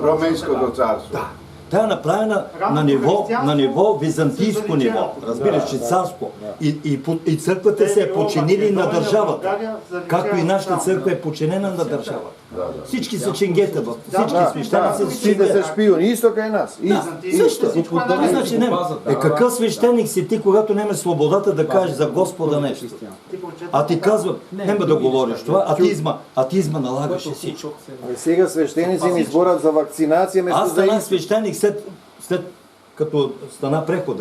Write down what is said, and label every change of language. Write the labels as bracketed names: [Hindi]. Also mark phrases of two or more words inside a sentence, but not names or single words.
[Bulgarian] Ромейското царство. Да. Тя е направена Ранното на ниво християнство византийско се заличава. ниво. Разбираш, че царско. И църквата Те се е било подчинили на Македония, държавата. България, заличава Както и нашата само. църква е подчинена на държавата. Всички са ченгета, всички Да, свещеници са [Macedonian] сите се [Bulgarian] ченгета. [Macedonian] шпиони, исто кај нас. [Bulgarian] Също. Всичко е наред. Значи няма. Какъв свещеник си ти, когато нямаш свободата да кажеш за Господа нещо? Ти прочета А ти така. казват, няма да говориш това, атизма налагаше всичко. [Macedonian] Сега свещеници ни зборат за вакцинација место [Bulgarian] Аз за станах истина. свещеник след като стана прехода.